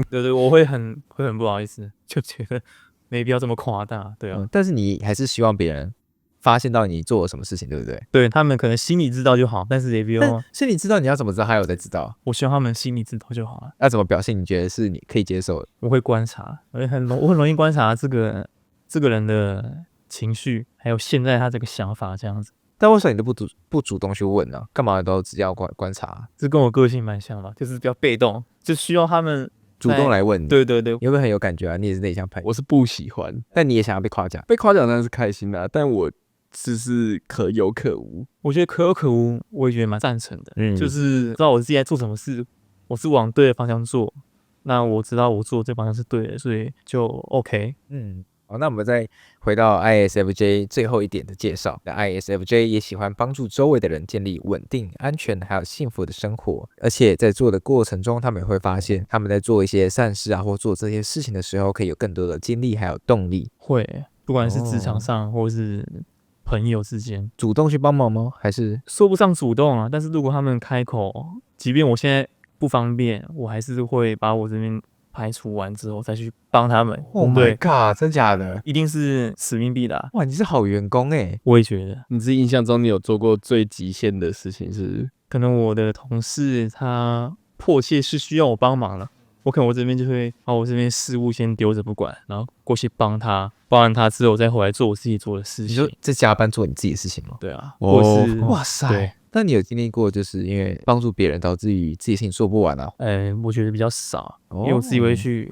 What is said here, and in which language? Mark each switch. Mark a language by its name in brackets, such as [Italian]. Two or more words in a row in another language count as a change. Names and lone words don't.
[Chinese] 對，我會很不好意思，就覺得沒必要這麼誇大，對啊。但是你還是希望別人發現到你做了什麼事情，對不對？對，他們可能心裡知道就好，但是也不用。心裡知道，你要怎麼知道他有在知道？我希望他們心裡知道就好了。要怎麼表現？你覺得是你可以接受的？我會觀察，我很容易觀察這個人的情緒，還有現在他這個想法這樣子。但為什麼你都不主動去問呢？幹嘛都只要觀察？這跟我個性蠻像的，就是比較被動，就需要他們主動來問你。對對對，有没有很有感覺啊？你也是內向派。我是不喜歡，但你也想要被誇獎。被誇獎當然是開心的，但我是可有可無。我覺得可有可無，我也覺得蠻贊成的。就是知道我自己在做什麼事，我是往對的方向做，那我知道我做這方向是對的，所以就 OK。好，那我們再回到 ISFJ 最後一點的介紹。ISFJ 也喜歡幫助周圍的人建立穩定、安全還有幸福的生活，而且在做的過程中，他們也會發現他們在做一些善事或做這些事情的時候，可以有更多的精力還有動力。會，不管是職場上或是朋友之間，主動去幫忙嗎？還是說不上主動啊？但是如果他們開口，即便我現在不方便，我還是會把我這邊排除完之後再去幫他們。 [English] Oh my god， [Chinese] 真假的？一定是使命必達。哇，你是好員工欸。我也覺得。你自己印象中你有做過最極限的事情是？可能我的同事他迫切是需要我幫忙了，我這邊就會把我這邊事務先丟着不管，然後過去幫他，幫完他之後再回來做我自己做的事情。你說在加班做你自己的事情嗎？对啊，哇塞，对。那你有經歷過就是因為幫助別人導致於自己事情做不完啊？我覺得比較少，因為我自己會去